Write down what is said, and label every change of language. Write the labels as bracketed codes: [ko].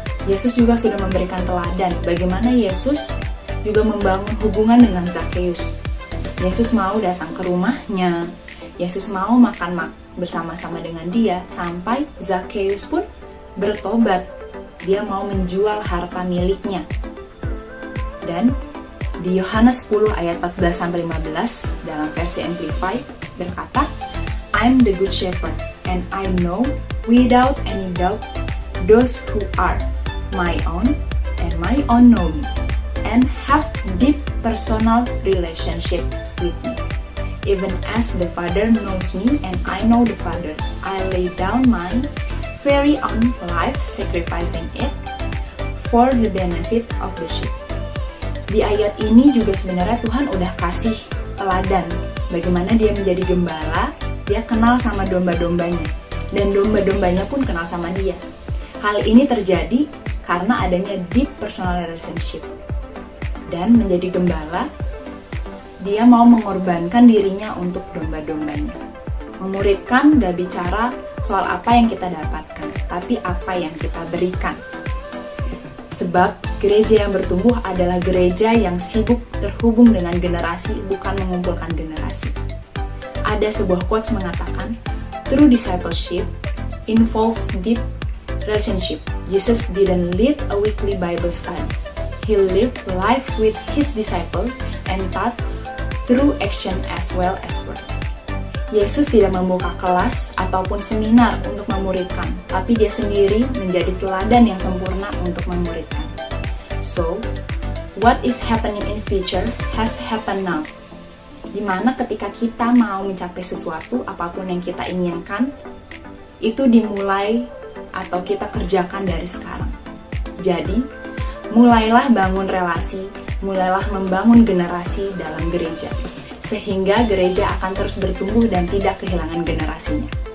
[id] Yesus juga sudah memberikan teladan bagaimana Yesus juga membangun hubungan dengan Zakheus. Yesus mau datang ke rumahnya, Yesus mau makan bersama-sama dengan dia, sampai Zakheus pun bertobat. Dia mau menjual harta miliknya. Dan di Yohanes 10 ayat 14-15 dalam versi Amplified berkata, [en] I'm the good shepherd, and I know without any doubt those who are my own, and my own know me, and have deep personal relationship with me. Even as the Father knows me and I know the Father, I lay down my very own life, sacrificing it for the benefit of the sheep. [id] Di ayat ini juga sebenarnya Tuhan udah kasih teladan bagaimana dia menjadi gembala, dia kenal sama domba-dombanya, dan domba-dombanya pun kenal sama dia. Hal ini terjadi karena adanya deep personal relationship. Dan menjadi gembala, dia mau mengorbankan dirinya untuk domba-dombanya. Memuridkan gak bicara soal apa yang kita dapatkan, tapi apa yang kita berikan. Sebab gereja yang bertumbuh adalah gereja yang sibuk terhubung dengan generasi, bukan mengumpulkan generasi. Ada sebuah quotes mengatakan, [en] true discipleship involves deep relationship. Jesus didn't lead a weekly Bible study. He lived life with his disciple and taught through action as well as word. [id] Yesus tidak membuka kelas ataupun seminar untuk memuridkan, tapi dia sendiri menjadi teladan yang sempurna untuk memuridkan. [en] So, what is happening in future has happened now. [id] Dimana ketika kita mau mencapai sesuatu, apapun yang kita inginkan, itu dimulai atau kita kerjakan dari sekarang. Jadi, mulailah bangun relasi, mulailah membangun generasi dalam gereja, sehingga gereja akan terus bertumbuh dan tidak kehilangan generasinya.